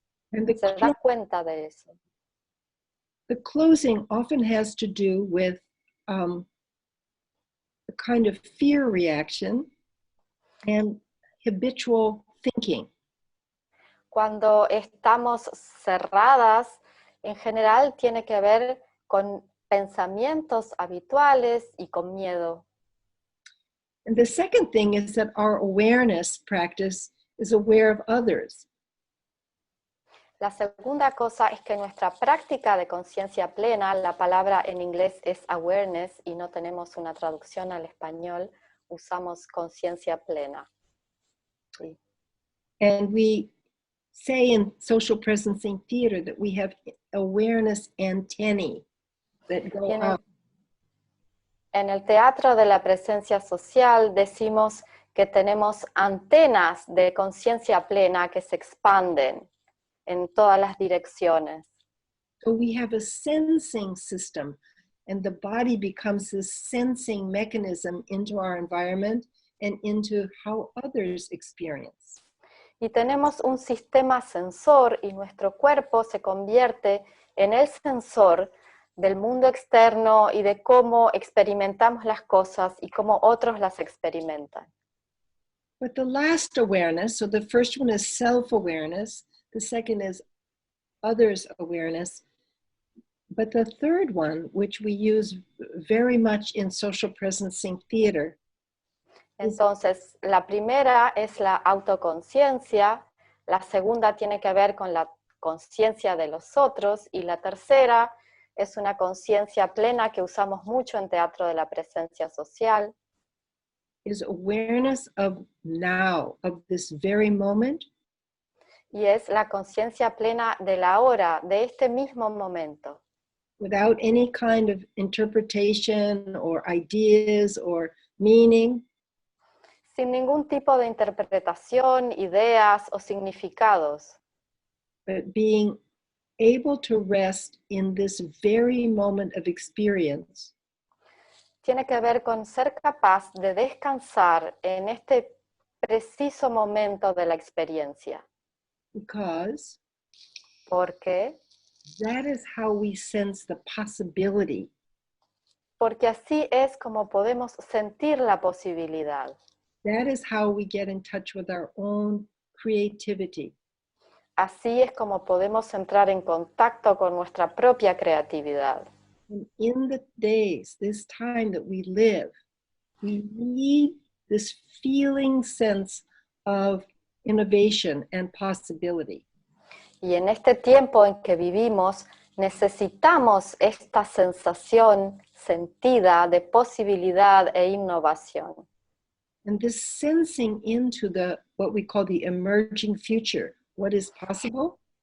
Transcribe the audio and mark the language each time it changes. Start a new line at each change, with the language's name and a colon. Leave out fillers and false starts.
Spanish: Se da cuenta de eso.
English: The closing often has to do with a kind of fear reaction and habitual thinking.
Spanish: Cuando estamos cerradas, en general tiene que ver con pensamientos habituales y con miedo.
English: And the second thing is that our awareness practice is aware of others.
Spanish: La segunda cosa es que nuestra práctica de conciencia plena, la palabra en inglés es awareness y no tenemos una traducción al español, usamos conciencia plena. Sí.
English: And we say in social presencing theater that we have awareness antennae that go up.
Spanish: En el teatro de la presencia social decimos que tenemos antenas de conciencia plena que se expanden en todas las direcciones.
English: So we have a sensing system, and the body becomes this sensing mechanism into our environment and into how others experience.
Spanish: Y tenemos un sistema sensor y nuestro cuerpo se convierte en el sensor del mundo externo y de cómo experimentamos las cosas y cómo otros las experimentan.
English: But the last awareness, so the first one is self-awareness, the second is others' awareness, but the third one, which we use very much in social presencing theater.
Spanish: Entonces, la primera es la autoconciencia, la segunda tiene que ver con la conciencia de los otros y la tercera es una conciencia plena que usamos mucho en Teatro de la Presencia Social.
English: Is awareness of now, of this very moment.
Spanish: Y es la conciencia plena de la hora, de este mismo momento.
English: Without any kind of interpretation or ideas or meaning.
Spanish: Sin ningún tipo de interpretación, ideas o significados.
English: But being able to rest in this very moment of experience.
Spanish: Tiene que ver con ser capaz de descansar en este preciso momento de la experiencia.
English: Because
Spanish: ¿Por qué?
English: that is how we sense the possibility.
Spanish: Porque así es como podemos sentir la posibilidad.
English: That is how we get in touch with our own creativity.
Spanish: Así es como podemos entrar en contacto con nuestra propia creatividad.
English: And in the days, this time that we live, we need this feeling sense of innovation and possibility.
Spanish: Y en este tiempo en que vivimos, necesitamos esta sensación sentida de posibilidad e innovación.
English: And this sensing into what we call the emerging future, what is possible.